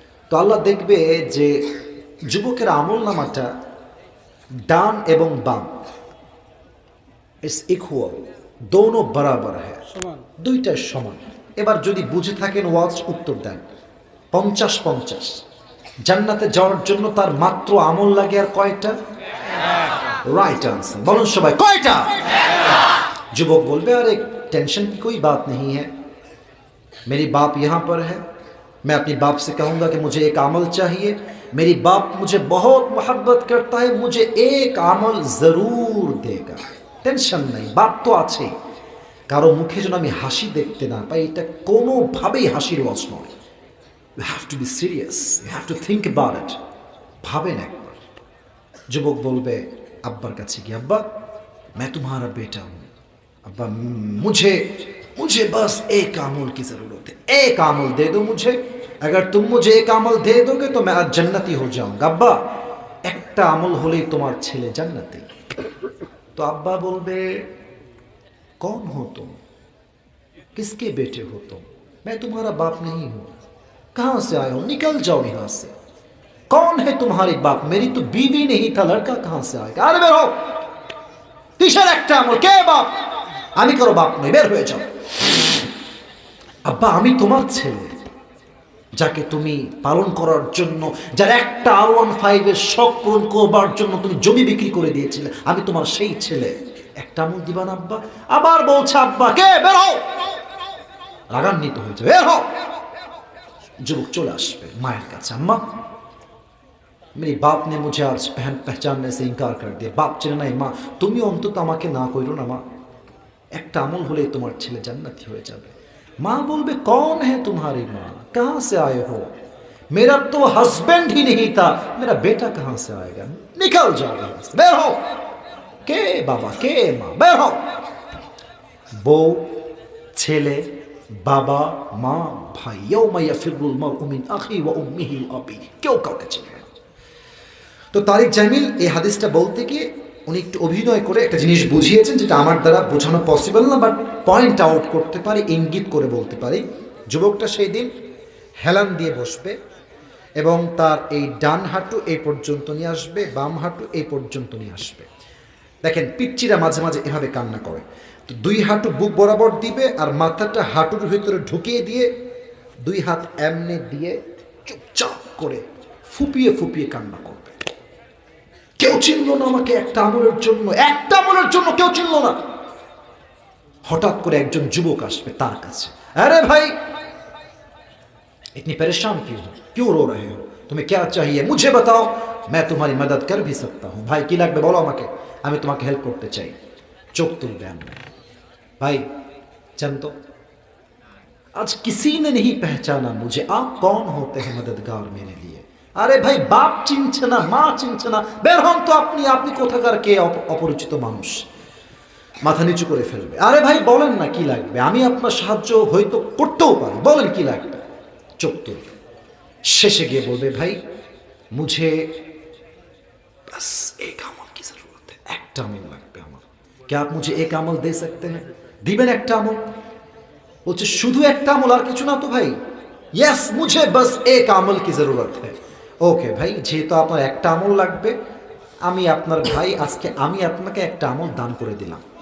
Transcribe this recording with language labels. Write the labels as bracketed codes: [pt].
[bn] তো আল্লাহ দেখবে যে যুবকের আমল নামাটা ডান এবং বাম [en] it's equal, [hi] দোনো বরাবর [bn] হ্যাঁ, দুইটাই সমান। এবার যদি বুঝে থাকেন ওয়াজ উত্তর দেন, 50-50। জান্নাতে যাওয়ার জন্য তার মাত্র আমল লাগে আর কয়টা? [en] Right answer. [bn] বলুন সবাই, কয়টা? যুবক বলবে, [hi] अरे टेंशन की कोई बात नहीं है, मेरी बाप यहाँ पर है, मैं अपनी बाप से कहूँगा कि मुझे एक अमल चाहिए, मेरी बाप मुझे बहुत मोहब्बत करता है, मुझे एक अमल ज़रूर देगा। टेंशन नहीं, बाप तो [bn] আছে। কারো মুখে যেন আমি হাসি দেখতে না পাই, এটা কোনোভাবেই হাসির ওয়াজ নয়। [en] You have to be serious, you have to think about it। [bn] ভাবেন একবার। যুবক বলবে আব্বার কাছে গিয়ে, আব্বা [hi] मैं तुम्हारा बेटा हूँ, अब्बा मुझे बस एक अमल की ज़रूरत है, एक अमल दे दो मुझे, अगर तुम मुझे एक अमल दे दोगे तो मैं आज जन्नती हो जाऊँगा। [bn] अब्बा একটা আমল হলেই তোমার ছেলে জান্নাতি। [hi] तो अब्बा बोलबे कौन हो तुम, किसके बेटे हो तुम, मैं तुम्हारा बाप नहीं हूँ, कहाँ से आए हो, निकल जाओ यहाँ से, कौन है तुम्हारी बाप, मेरी तो बीवी नहीं था, लड़का कहाँ से आएगा, अरे बेरो। [bn] কিসের একটা আমল? কে বাপ? আমি কারো বাপ নই, বের হয়ে যাও। আব্বা আমি তোমার ছেলে, যাকে তুমি পালন করার জন্য, যার একটা R15 এর শখ পূরণ করবার জন্য তুমি জমি বিক্রি করে দিয়েছিলে, আমি তোমার সেই ছেলে, একটা আমল দিবা না আব্বা? আবার বলছে আব্বা কে? বের হও। রাগান্বিত হয়েছে, বের হও। যুবক চলে আসবে মায়ের কাছে, আম্মা [hi] मेरे बाप ने मुझे आज पहचानने से इनकार कर दिया। [bn] बाप চেনে নাই মা, তুমি অন্তত আমাকে না কইরো না মা, একটা আমল হলে তোমার ছেলে জান্নাতি হয়ে যাবে। মা বলবে [hi] कौन है तुम्हारी माँ, कहाँ से आए हो? मेरा तो हस्बैंड ही नहीं था, मेरा बेटा कहाँ से आएगा? निकल जाओ, [bn] বের হও। কে বাবা কে মা? বের হও। বউ, ছেলে, বাবা, মা, ভাই, [ar] ইয়াউমা ইয়াফিরুল মারউ মিন আখি ওয়া উম্মিহি ওয়া আবি, [bn] কেউ কাউকে চেনে না। তো তারিক জামিল এই হাদিসটা বলতে গিয়ে উনি একটু অভিনয় করে একটা জিনিস বুঝিয়েছেন, যেটা আমার দ্বারা বোঝানো পসিবল না, বাট পয়েন্ট আউট করতে পারি, ইঙ্গিত করে বলতে পারি। যুবকটা সেই দিন হেলান দিয়ে বসবে এবং তার এই ডান হাঁটু এই পর্যন্ত নিয়ে আসবে, বাম হাঁটু এই পর্যন্ত নিয়ে আসবে। দেখেন পিচ্চিরা মাঝে মাঝে এভাবে কান্না করে, তো দুই হাঁটু বুক বরাবর দিবে আর মাথাটা হাঁটুর ভিতরে ঢুকিয়ে দিয়ে দুই হাত এমনি দিয়ে চুপচাপ করে ফুপিয়ে ফুপিয়ে কান্না করবে। কেউ চিনল না আমাকে একটা আমলের জন্য, একটা আমলের জন্য কেউ চিনল না। হঠাৎ করে একজন যুবক আসবে তার কাছে, আরে ভাই [hi] इतनी परेशान क्यों रो रहे हो, तुम्हें क्या चाहिए, मुझे बताओ, मैं तुम्हारी मदद कर भी सकता हूँ। [bn] भाई কি লাগবে বলো আমাকে, আমি তোমাকে হেল্প করতে চাই। চোখ তুলবে আমরা, [hi] भाई चल तो आज किसी ने नहीं पहचाना मुझे, आप कौन होते हैं मददगार मेरे लिए? [bn] আরে ভাই বাপ চিনছে না, মা চিনছে না, বের হন তো আপনি, আপনি কোথাকার কে অপরিচিত মানুষ। মাথা নিচু করে ফেলবে। আরে ভাই বলেন না কি লাগবে, আমি আপনার সাহায্য হয়তো করতেও পারি, বলেন কি লাগবে। চোখ তুলবে, শেষে গিয়ে বলবে ভাই [hi] মুঝে बस एक আমল की जरूरत है, [bn] একটা আমল লাগবে আমার, [hi] क्या आप मुझे एक আমল दे सकते हैं? [bn] দিবেন একটা আমল? বলছে শুধু একটা আমল, আর কিছু না তো ভাই? [hi] यस मुझे बस एक আমল की जरूरत है। [bn] ওকে ভাই, যেহেতু আপনার একটা আমল লাগবে, আমি আপনার ভাই, আজকে আমি আপনাকে একটা আমল দান করে দিলাম।